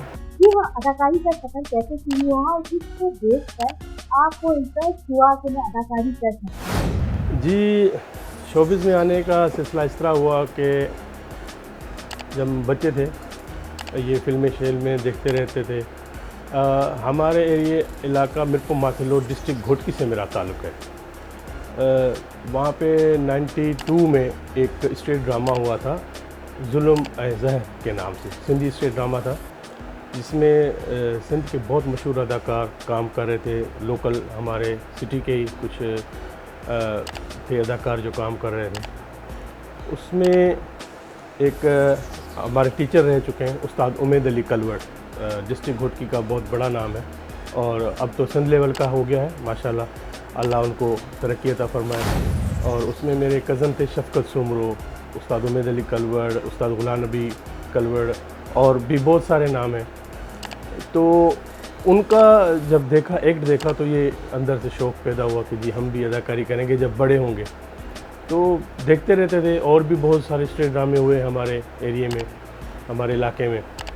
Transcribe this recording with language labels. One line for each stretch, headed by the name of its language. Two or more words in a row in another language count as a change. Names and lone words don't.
Urdu: جی ہاں، اداکاری کا سفر کیسے شروع ہوا اور کس کو دیکھ کر آپ کو انٹرسٹ ہوا کہ میں اداکاری کر سکتا ہوں? جی، شوبز میں آنے کا سلسلہ اس طرح ہوا کہ جب ہم بچے تھے یہ فلمیں شیل دیکھتے رہتے تھے. ہمارے ایریے علاقہ میرپور ماتھیلو ڈسٹرکٹ گھوٹکی سے میرا تعلق ہے. وہاں پہ 92 میں ایک
English: stage drama
Urdu: ہوا تھا ظلم اے زہر کے نام سے، سندھی
English: stage drama
Urdu: تھا جس میں سندھ کے بہت مشہور اداکار کام کر رہے تھے. لوکل ہمارے سٹی کے ہی کچھ تھے اداکار جو کام کر رہے تھے. اس میں ایک ہمارے ٹیچر رہ چکے ہیں استاد امید علی کلواڑ، ڈسٹرکٹ گھوٹکی کا بہت بڑا نام ہے اور اب تو سندھ لیول کا ہو گیا ہے ماشاءاللہ، اللہ ان کو ترقی عطا فرمائے. اور اس میں میرے کزن تھے شفقت سومرو، استاد امید علی کلواڑ، استاد غلام نبی کلواڑ اور بھی بہت سارے نام ہیں. تو ان کا جب ایکٹ دیکھا تو یہ اندر سے شوق پیدا ہوا کہ جی ہم بھی اداکاری کریں گے جب بڑے ہوں گے. تو دیکھتے رہتے تھے اور بھی بہت سارے اسٹیج ڈرامے ہوئے ہمارے ایریے میں، ہمارے علاقے میں.